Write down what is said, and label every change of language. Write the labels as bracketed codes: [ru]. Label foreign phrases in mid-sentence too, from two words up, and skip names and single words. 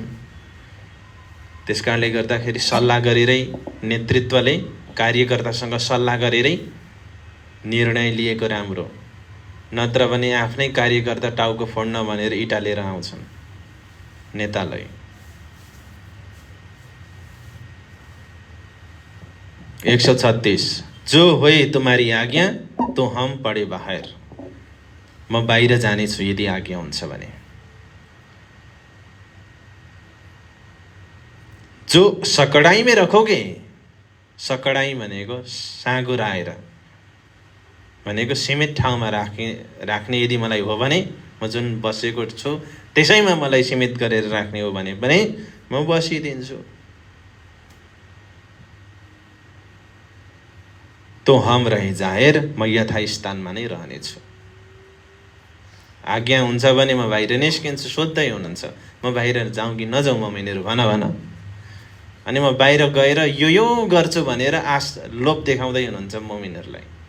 [ne] त्यसकारणले गर्दाखेरि सल्लाह गरेरै, नेतृत्वले कार्यकर्तासँग सल्लाह गरेरै निर्णय लिएको राम्रो। नत्र भने आफ्नै कार्यकर्ता टाउको फोड्न भनेर इँटा लिएर आउँछन् नेतालाई। [hi] एक 136, जो होए तुम्हारी आज्ञा तो हम पढे बाहिर। [ne] म बाहिर जानेछु यदि आज्ञा हुन्छ भने। [hi] जो सकडाई में रखोगे, [ne] सकडाई भनेको साँगुराएर भनेको सीमित ठाउँमा राख्ने यदि मलाई हो भने, म जुन बसेको छु त्यसैमा मलाई सीमित गरेर राख्ने हो भने म बसिदिन्छु। [hi] तो हम रहे जाहेर, [ne] म यथास्थानमा नै रहनेछु। आज्ञा हुन्छ भने म बाहिर निस्किन्छु। सोध्दै हुनुहुन्छ म बाहिर जाउँ कि नजाउँ मोमिनहरू, भन। अनि म बाहिर गएर यो गर्छु भनेर लोभ देखाउँदै हुनुहुन्छ मोमिनहरूलाई।